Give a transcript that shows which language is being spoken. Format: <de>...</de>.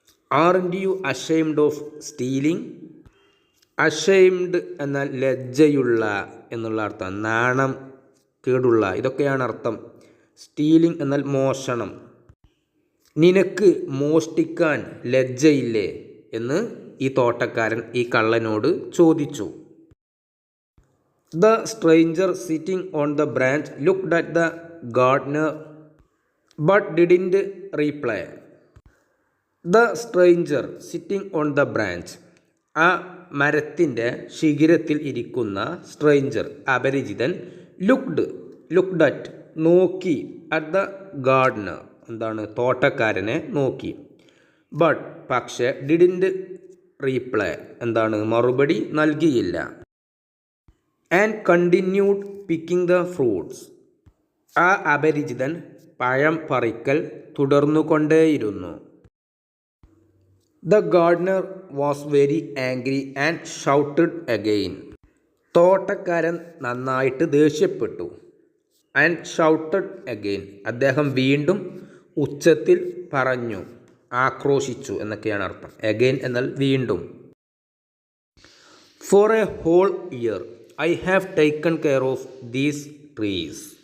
<en>Aren't you ashamed of stealing.</en> <ml>Ashamed എന്നാൽ ലജ്ജയുള്ള എന്നുള്ള അർത്ഥം, നാണം കേടുള്ള, ഇതൊക്കെയാണ് അർത്ഥം. സ്റ്റീലിംഗ് എന്നാൽ മോഷണം. നിനക്ക് മോഷ്ടിക്കാൻ ലജ്ജയില്ലേ എന്ന് ഈ തോട്ടക്കാരൻ ഈ കള്ളനോട് ചോദിച്ചു.</ml> <en>The stranger sitting on the branch looked at the gardener but didn't reply. The stranger sitting on the branch,</en> <ml>ആ മരത്തിൻ്റെ ശിഖരത്തിൽ ഇരിക്കുന്ന സ്ട്രേഞ്ചർ, അപരിചിതൻ,</ml> <en>looked at</en> <ml>നോക്കി,</ml> <en>at the gardener</en> <ml>എന്താണ് തോട്ടക്കാരനെ നോക്കി, ബട്ട് പക്ഷേ</ml> <en>didn't reply</en> <ml>എന്താണ് മറുപടി നൽകിയില്ല.</ml> <en>and continued picking the fruits,</en> <ml>ആ അപരിചിതൻ പഴം പറിക്കൽ തുടർന്നുകൊണ്ടേയിരുന്നു.</ml> <en>the gardener was very angry and shouted again,</en> <ml>തോട്ടക്കാരൻ നന്നായിട്ട് ദേഷ്യപ്പെട്ടു.</ml> <en>and shouted again,</en> <ml>അദ്ദേഹം വീണ്ടും ഉച്ചത്തിൽ പറഞ്ഞു, ആക്രോശിച്ചു എന്നൊക്കെയാണ് അർത്ഥം. അഗെയിൻ എന്നാൽ വീണ്ടും.</ml> <en>For a whole year I have taken care of these trees.</en>